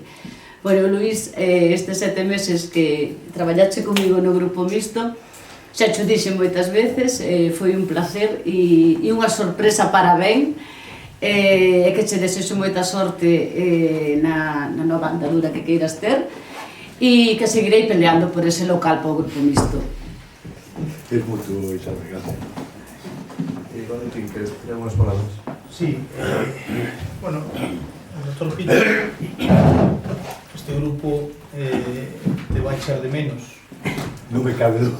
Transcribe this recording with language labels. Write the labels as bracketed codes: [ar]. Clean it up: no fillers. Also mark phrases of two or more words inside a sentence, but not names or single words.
[gl] Bueno, Luís, estes 7 meses que traballache comigo no grupo mixto, xa xo dixen moitas veces, foi un placer e unha sorpresa para ben, e que che desexo moita sorte na nova andadura que queiras ter, e que seguirei peleando por ese local para o grupo mixto. [es] Es mutuo, Isabel, gracias. Valentín, ¿quieres decir algunas palabras? Sí, bueno, el doctor Peter, este grupo te va a echar de menos. No me cabe duda.